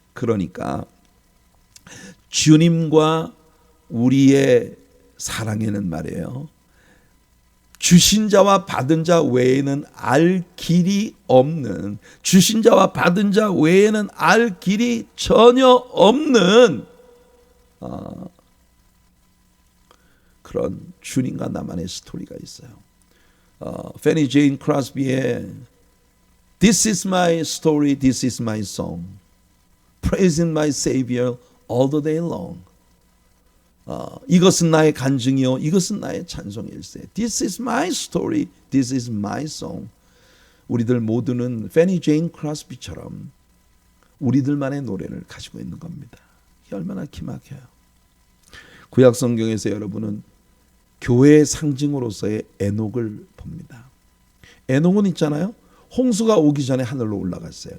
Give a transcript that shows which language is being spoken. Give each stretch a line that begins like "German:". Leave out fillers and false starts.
Korean: 그러니까 주님과 우리의 사랑에는 말이에요, 주신 자와 받은 자 외에는 알 길이 없는, 주신 자와 받은 자 외에는 알 길이 전혀 없는 그런 주님과 나만의 스토리가 있어요.
English: 페니 제인 크로스비의 This is my story, this is my song, praising my Savior all the day long.
Korean: 이것은 나의 간증이요, 이것은 나의 찬송일세.
English: This is my story, this is my song.
Korean: 우리들 모두는 페니 제인 크로스비처럼 우리들만의 노래를 가지고 있는 겁니다. 이게 얼마나 기막혀요. 구약 성경에서 여러분은 교회의 상징으로서의 에녹을 봅니다. 에녹은 있잖아요, 홍수가 오기 전에 하늘로 올라갔어요.